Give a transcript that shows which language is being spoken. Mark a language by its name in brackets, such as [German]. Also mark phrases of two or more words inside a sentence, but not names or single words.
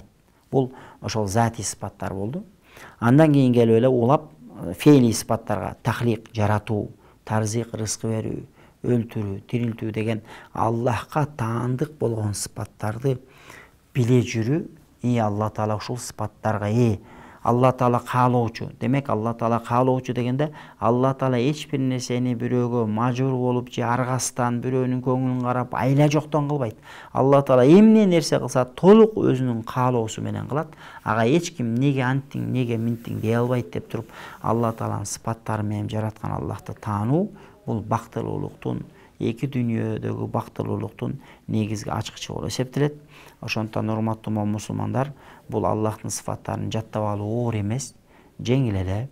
[Kyrgyz] Бул ошол зати сыпаттар болду. Андан кийин келип эле улап фейли сыпаттарга, тахлик жаратуу, тарзик рызкы берүү, өлтүрүү, тирилтүү деген Аллахка таандык болгон сыпаттарды биле жүрүү, Алла Таала ушул сыпаттарга Алла Таала каалоочу. Демек Алла Таала каалоочу дегенде Алла Таала эч бир нерсени бирөөгө мажбур болуп же аргастан бирөөнүн көңүлүн карап айла жоктон кылбайт. Алла Таала эмне нерсе кылса толук өзүнүн каалоосу менен кылат. Ага эч ким неге анттиң, неге минттиң дей албайт деп туруп Алла Тааланын сыпаттары менен жараткан Аллахты таануу бул бактылуулуктун, эки дүйнөдөгү бактылуулуктун негизги ачкычы болуп эсептелет. Ошондуктан урматтуу мусулмандар, бул Аллахтын сыфаттарын жаттап алуу оор эмес, жеңил эле.